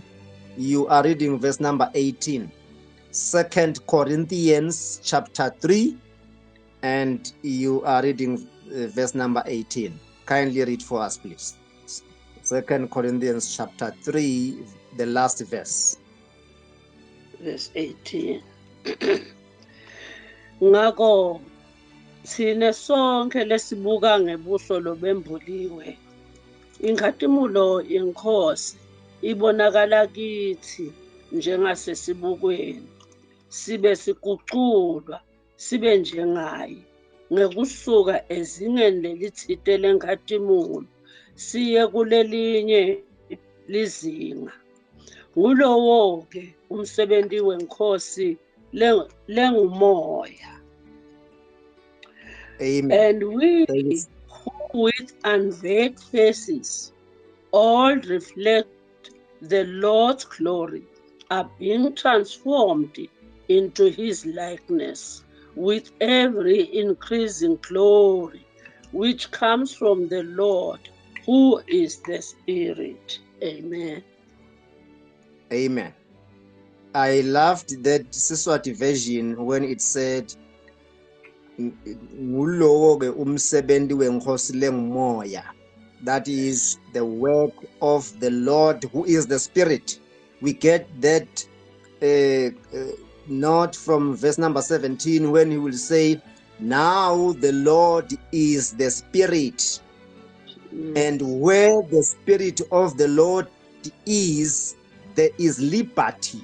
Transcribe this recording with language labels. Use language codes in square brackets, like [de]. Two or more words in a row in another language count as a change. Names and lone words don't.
[en] You are reading verse number 18. 2 Corinthians chapter 3, and you are reading verse number 18. Kindly read for us, please. 2 Corinthians chapter 3, the last verse. Verse 18. [ss] Ngakho thina sonke lesibuka ngebuso lobembuliwe, inkhatimulo yenkosi ibonakala kithi njengasesibukweni, sibe siguculwa sibe njengaye, ngekusuka ezingeni lelithite lenkhatimulu siye kulelinye lizinga. Ngulowo-ke umsebenzi wenkosi lengumoya. [en] Amen. And we who with unveiled faces all reflect the Lord's glory are being transformed into his likeness with every increasing glory which comes from the Lord, who is the Spirit. Amen. Amen. I loved that Siswati version when it said, [ss] ngulowo ke umsebenzi wenkosi lengumoya. [en] That is the work of the Lord, who is the Spirit. We get that not from verse number 17, when he will say, now the Lord is the Spirit, and where the Spirit of the Lord is, there is liberty.